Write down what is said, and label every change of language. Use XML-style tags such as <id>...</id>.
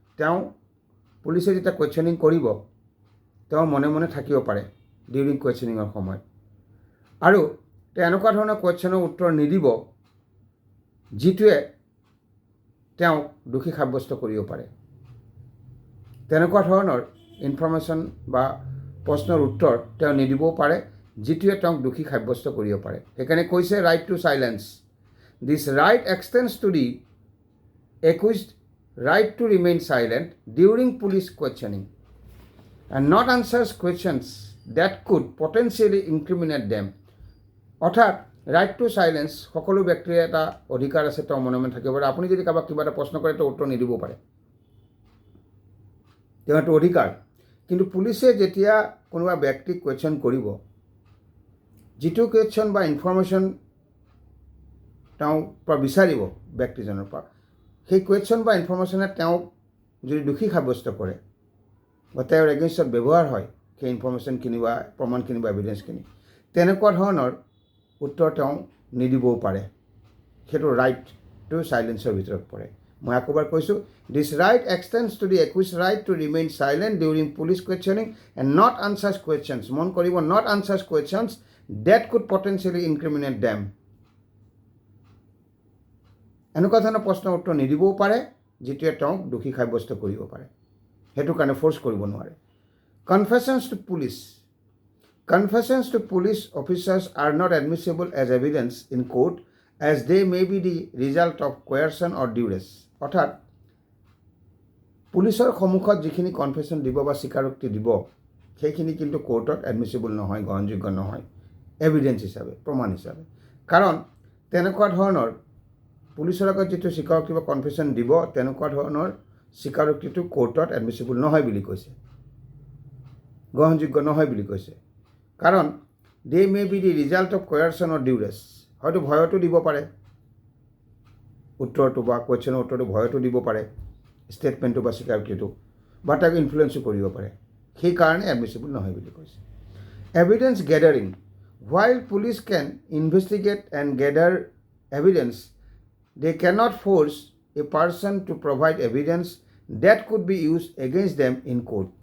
<as>তেওঁ পুলিচে যেতিয়া কুৱেশ্যনিং কৰিব, তেওঁ মনে মনে থাকিব পাৰে ডিউৰিং কুৱেশ্যনিঙৰ সময়ত, আৰু তেওঁ এনেকুৱা ধৰণৰ কুৱেশ্যনৰ উত্তৰ নিদিব যিটোৱে তেওঁক দোষী সাব্যস্ত কৰিব পাৰে। তেনেকুৱা ধৰণৰ ইনফৰমেশ্যন বা প্ৰশ্নৰ উত্তৰ তেওঁ নিদিবও পাৰে যিটোৱে তেওঁক দোষী সাব্যস্ত কৰিব পাৰে। সেইকাৰণে কৈছে right to silence.</as> <en>This right extends to the accused right to remain silent during police questioning and not answers questions that could potentially incriminate them.</en> <as>অৰ্থাৎ ৰাইট টু চাইলেঞ্চ সকলো ব্যক্তিৰ এটা অধিকাৰ আছে, তেওঁ মনে মনে থাকিব পাৰে। আপুনি যদি কাৰোবাক কিবা এটা প্ৰশ্ন কৰে, তেওঁ উত্তৰ নিদিব পাৰে, তেওঁ এইটো অধিকাৰ। কিন্তু পুলিচে যেতিয়া কোনোবা ব্যক্তিক কুৱেশ্যন কৰিব, যিটো কুৱেশ্যন বা ইনফৰমেশ্যন তেওঁ পৰা বিচাৰিব ব্যক্তিজনৰ পৰা, সেই কুৱেশ্যন বা ইনফৰমেশ্যনে তেওঁক যদি দোষী সাব্যস্ত কৰে বা তেওঁৰ এগেইনষ্টত ব্যৱহাৰ হয় সেই ইনফৰমেশ্যনখিনি বা প্ৰমাণখিনি বা এভিডেঞ্চখিনি, তেনেকুৱা ধৰণৰ উত্তৰ তেওঁ নিদিবও পাৰে। সেইটো ৰাইট টু চাইলেঞ্চৰ ভিতৰত পৰে। মই আকৌ এবাৰ কৈছোঁ,</as> <en>This right extends to the accused right to remain silent during police questioning and not answers questions.</en> <as>মন কৰিব,</as> <en>Not answers questions that could potentially incriminate them.</en> <as>এনেকুৱা ধৰণৰ প্ৰশ্নৰ উত্তৰ নিদিবও পাৰে যিটোৱে তেওঁক দোষী সাব্যস্ত কৰিব পাৰে। সেইটো কাৰণে ফ'ৰ্চ কৰিব নোৱাৰে।</as> <en>Confessions to police. Confessions to police officers are not admissible as evidence in court as they may be the result of coercion or duress.</en> <as>অৰ্থাৎ পুলিচৰ সন্মুখত যিখিনি কনফেশ্যন দিব বা স্বীকাৰোক্তি দিব, সেইখিনি কিন্তু কোৰ্টত এডমিছিবল নহয়, গ্ৰহণযোগ্য নহয় এভিডেঞ্চ হিচাপে, প্ৰমাণ হিচাপে। কাৰণ তেনেকুৱা ধৰণৰ পুলিচৰ আগত যিটো স্বীকাৰোক্তি বা কনফেশ্যন দিব, তেনেকুৱা ধৰণৰ স্বীকাৰোক্তিটো কোৰ্টত এডমিছিবল নহয় বুলি কৈছে, গ্ৰহণযোগ্য নহয় বুলি কৈছে। কাৰণ</as> <en>they may be the result of coercion or duress,</en> <as>হয়তো ভয়তো দিব পাৰে, উত্তৰটো বা কুৱেশ্যনৰ উত্তৰটো ভয়তো দিব পাৰে, ষ্টেটমেণ্টটো বা স্বীকাৰোক্তিটো, বা তাক ইনফ্লুৱেঞ্চো কৰিব পাৰে, সেইকাৰণে এডমিচিবল নহয় বুলি কৈছে।</as> <en>Evidence gathering, while police can investigate and gather evidence, they cannot force a person to provide evidence that could be used against them in court.</en>